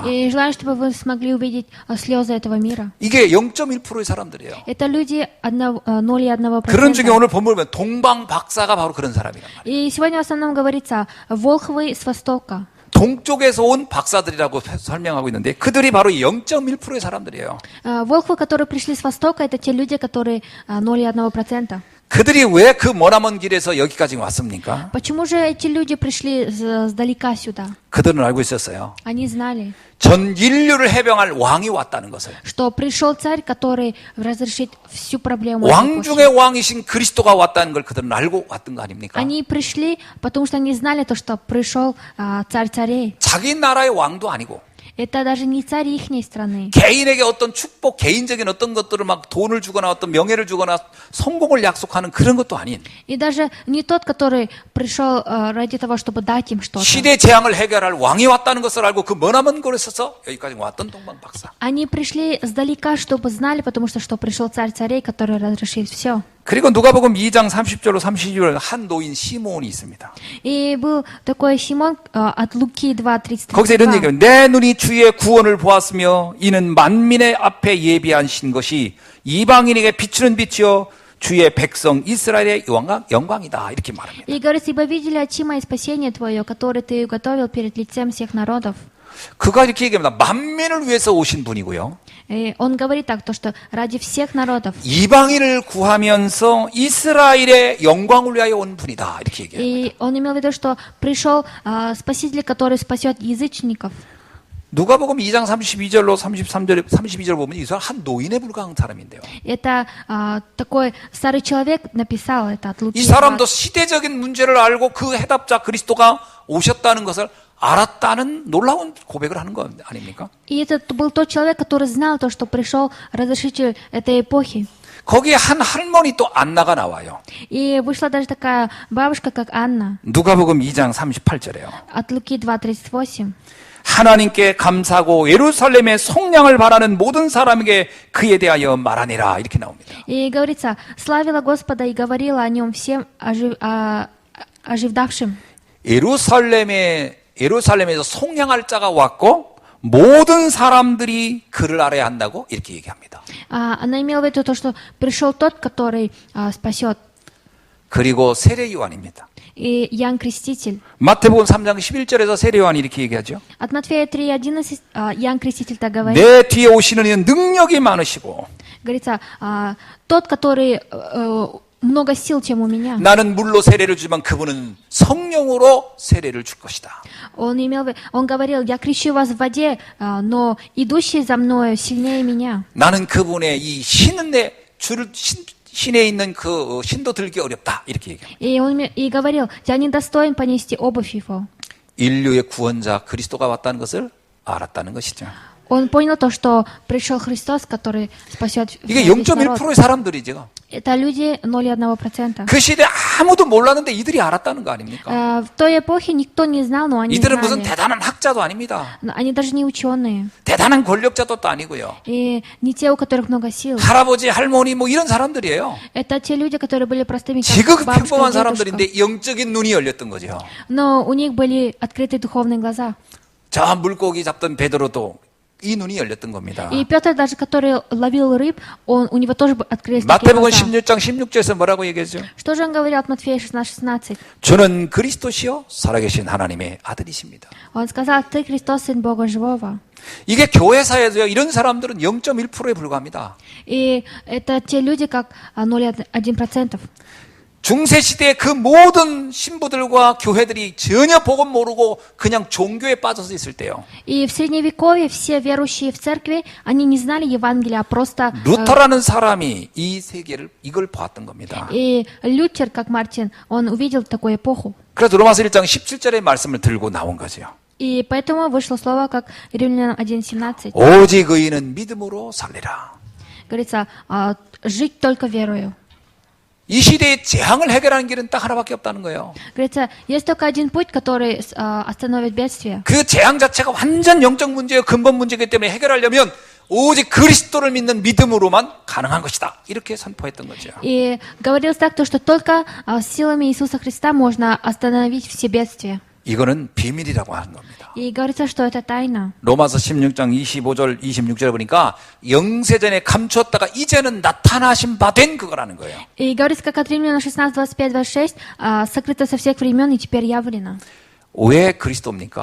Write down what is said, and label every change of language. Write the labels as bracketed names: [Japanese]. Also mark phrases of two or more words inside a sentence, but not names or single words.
[Russian] И желаю, чтобы вы смогли увидеть слезы этого мира. [Korean] 이게 0.1%의 사람들이에요. [Russian] Это люди 0,1%. [Korean] 그런 중에 오늘 본문 보면 동방 박사가 바로 그런 사람이란 말이에요. [Russian] И сегодня в основном говорится волхвы с востока. [Korean] 동쪽에서 온 박사들이라고 설명하고 있는데 그들이 바로 0.1%의 사람들이에요. [Russian] Волхвы, которые пришли с востока, это те люди, которые 0,1%. [Korean] 그들이 왜 그 머나먼 길에서 여기까지 왔습니까? [Russian] Почему же эти люди пришли сдалека сюда? [Korean] 그들은 알고 있었어요. [Russian] Они знали, [Korean] 전 인류를 해병할 왕이 왔다는 것을. [Russian] что пришел царь, который разрешит всю проблему. [Korean] 왕 [Russian] этой [Korean] 중의 [Russian] эпохи. [Korean] 왕이신 그리스도가 왔다는 걸 그들은 알고 왔던 거 아닙니까? [Russian] Они пришли, потому что они знали то, что пришел царь царей. [Korean] 자기 나라의 왕도 아니고 [Russian] Это даже не царь ихней страны. [Korean] 개인에게 어떤 축복, 개인적인 어떤 것들을 막 돈을 주거나 어떤 명예를 주거나 성공을 약속하는 그런 것도 아닌 [Russian] И даже не тот, который пришел ради того, чтобы дать им что-то. [Korean] 시대 재앙을 해결할 왕이 왔다는 것을 알고 그 머나먼 곳에 서서 여기까지 왔던 동방 박사. [Russian] Они пришли сдалека, чтобы знали, потому что пришел царь царей, который разрешит все. [Korean] 그리고 누가복음 2장 30절로 32절 한 노인 시몬이 있습니다. [Russian] И был такой Симон от Луки 2:32. [Korean] 거기서 이런 얘기예요. 내 눈이 주의 구원을 보았으며 이는 만민의 앞에 예비하신 것이 이방인에게 비추는 빛이요 주의 백성 이스라엘의 영광이다. 이렇게 말합니다. [Russian] И говорит, ибо видели очи мои спасение твое, которое ты уготовил перед лицем всех народов. [Korean] 그가 이렇게 얘기합니다. 만민을 위해서 오신 분이고요. [Russian] И он говорит так, то, что ради всех народов. [Korean] 이방인을 구하면서 이스라엘의 영광을 위하여 온 분이다. 이렇게 얘기해요. [Russian] И он имел в виду, что пришел Спаситель, который спасет язычников. [Korean] 누가복음 2장 32절로 32절 보면 이 사람 한 노인에 불과한 사람인데요. [Russian] Это такой старый человек написал это от Луки. [Korean] 이 사람도 시대적인 문제를 알고 그 해답자 그리스도가 오셨다는 것을 알았다는 놀라운 고백을 하는 거 아닙니까? [Russian] И это был тот человек, который знал то, что пришел разрешитель этой эпохи. [Korean] 거기에 한 할머니 또 안나가 나와요. [Russian] И вышла даже такая бабушка, как Анна, [Korean] 누가복음 2장 38절에요. [Russian] от Луки 2:38. [Korean] 하나님께 감사하고 예루살렘의 속량을 바라는 모든 사람에게 그에 대하여 말하니라 이렇게 나옵니다. [Russian] И говорится, славила Господа и говорила о нем всем ожидавшим. [Korean] 예루살렘에서 속량할 자가 왔고 모든 사람들이 그를 알아야 한다고 이렇게 얘기합니다. [Russian] Она имела в виду то, что пришел тот, который спасет. [Korean] 그리고 세례 요한입니다. [Russian] И Иоанн Креститель. [Korean] 마태복음 3장 11절에서 세례 요한이 이렇게 얘기하죠. [Russian] От Матфея 3:11 Иоанн Креститель так говорит. [Korean] 내 뒤에 오시는 이는 능력이 많으시고 [Russian] Говорится, тот, который много сил, чем у меня. [Korean] 나는 물로 세례를 주지만 그분은 성령으로 세례를 줄 것이다. [Russian] Он говорил, я крещу вас в воде, но идущий за мною сильнее меня. [Korean] 나는 그분의 이 신의 신에 있는 그 신도 들기 어렵다. 이렇게 얘기합니다. [Russian] И он и говорил, я не достоин понести обувь его. [Korean] 인류의 구원자 그리스도가 왔다는 것을 알았다는 것이죠. [Russian] Он понял то, что пришел Христос, который спасет [Korean] 이게 [Russian] весь народ. [Korean] 0.1%의 사람들이죠. [Russian] Это люди 0,1%. [Korean] 그 시대에 아무도 몰랐는데 이들이 알았다는 거 아닙니까? [Russian] В той эпохе никто не знал, но они [Korean] 이들은 무슨 [Russian] знали. [Korean] 대단한 학자도 아닙니다. [Russian] Они даже не ученые. [Korean] 대단한 권력자도 또 아니고요. [Russian] И не те, у которых много сил. [Korean] 할아버지, 할머니 뭐 이런 사람들이에요. [Russian] Это те люди, которые были простыми, как [Korean] 지극히 [Russian] бабушка [Korean] 평범한 [Russian] и дедушка. [Korean] 사람들인데 영적인 눈이 열렸던 거죠. [Russian] Но у них были открыты духовные глаза. [Korean] 저 물고기 잡던 베드로도 이 눈이 열렸던 겁니다. [Russian] И Петр даже, который ловил рыб, у него тоже открылись такие [Korean] 마태복음 [Russian] глаза. [Korean] 16장 16절에서 뭐라고 얘기했죠? [Russian] Что же он говорил от Матфея 16:16? [Korean] 저는 그리스도시요 살아계신 하나님의 아들이십니다. [Russian] Он сказал, ты Христос, Сын Бога Живого. [Korean] 이게 교회사에서요 이런 사람들은 0.1%에 불과합니다. [Russian] И это те люди, как 0,1%. [Korean] 중세시대의 그 모든 신부들과 교회들이 전혀 복음 모르고 그냥 종교에 빠져서 있을 때요. [Russian] И в Средневековье все верующие в церкви, они не знали Евангелия, а просто... [Korean] 루터라는 사람이 이 세계를 이걸 봤던 겁니다. [Russian] И Лютер, как Мартин, он увидел такую эпоху. [Korean] 그래서 로마서 1장 17절의 말씀을 들고 나온 거죠. [Russian] И поэтому вышло слово, как Римлянам 1:17. [Korean] 오직 의인은 믿음으로 살리라. [Russian] Говорится, жить только верою. [Korean] 이 시대의 재앙을 해결하는 길은 딱 하나밖에 없다는 거예요. [Russian] Говорится, есть только один путь, который остановит бедствие. [Korean] 그 재앙 자체가 완전 영적 문제예요. 근본 문제이기 때문에 해결하려면 오직 그리스도를 믿는 믿음으로만 가능한 것이다. 이렇게 선포했던 거죠. [Russian] И говорилось так, что только силами Иисуса Христа можно остановить все бедствия. [Korean] 이거는 비밀이라고 하는 겁니다. [Russian] И говорится, что это тайна. [Korean] 로마서 16장 25절 26절에 보니까 영세전에 감추었다가 이제는 나타나신 바 된 그거라는 거예요. [Russian] И говорится, как от Римляна 16, 25, 26, сокрыто со всех времен и теперь явлено. [Korean] 왜 그리스도입니까?